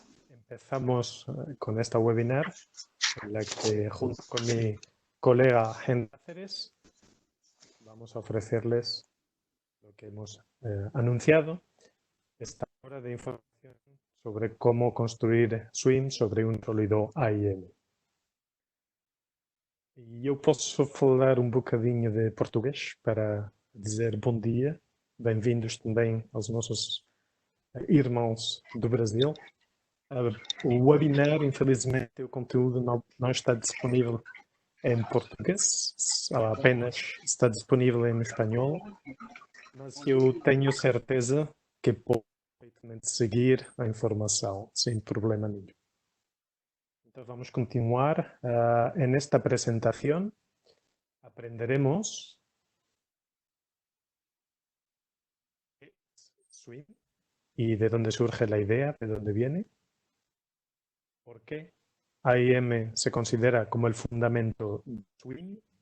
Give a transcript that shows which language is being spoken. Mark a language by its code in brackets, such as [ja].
[es] Empezamos con esta webinar en la que junto con mi colega Henry Cáceres vamos a ofrecerles lo que hemos anunciado, esta hora de información sobre cómo construir Swim sobre un sólido AIM. [pt] E eu posso falar um bocadinho de português para dizer bom dia. Bem-vindos também aos nossos irmãos do Brasil. O webinar, infelizmente, o conteúdo não está disponível em português, só apenas está disponível em espanhol, mas eu tenho certeza que pode perfeitamente seguir a informação sem problema nenhum. [es] Entonces vamos a continuar. En esta presentación aprenderemos Swing y de dónde surge la idea, de dónde viene, por qué AIM se considera como el fundamento de Swing,